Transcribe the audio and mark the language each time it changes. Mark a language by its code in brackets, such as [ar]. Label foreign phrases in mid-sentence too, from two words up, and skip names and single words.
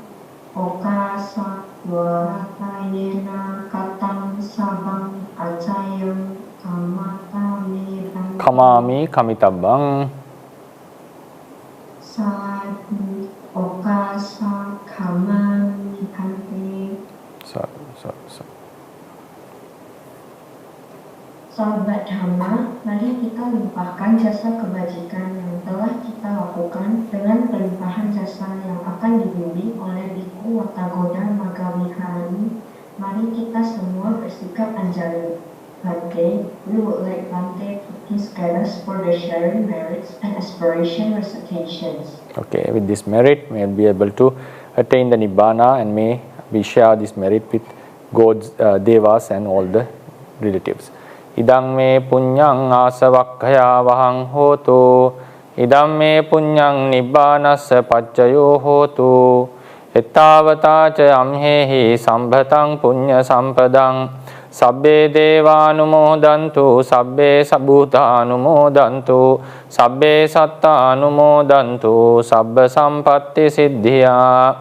[pi] Okasa Waratayena Katam Sabang Acayam Kamatami Bhante. Kamami kamitabbang. Sadhu Okasa Kamami Bhante. Sadhu. [id] Sahabat Dhamma, mari kita limpahkan jasa kebajikan yang telah kita lakukan dengan pelimpahan jasa yang akan dibimbing oleh Biku Watagoda Maggawithari. Mari kita semua bersikap anjali. [en] Bhante, we would like Bhante to please guide us for the sharing merits and aspiration recitations. Okay, with this merit, we will be able to attain the Nibbana, and may we share this merit with gods, devas and all the relatives. [pi] Idang me punyang asavakkaya vahang hotu. Idam me punyang nibbanassa paccayo hotu. Ettavata ca amhehi sambhatang punya sampadang. Sabbe devanumodantu, sabbe sabutanumodantu, sabbe sattanumodantu, sabba sampatti siddhya.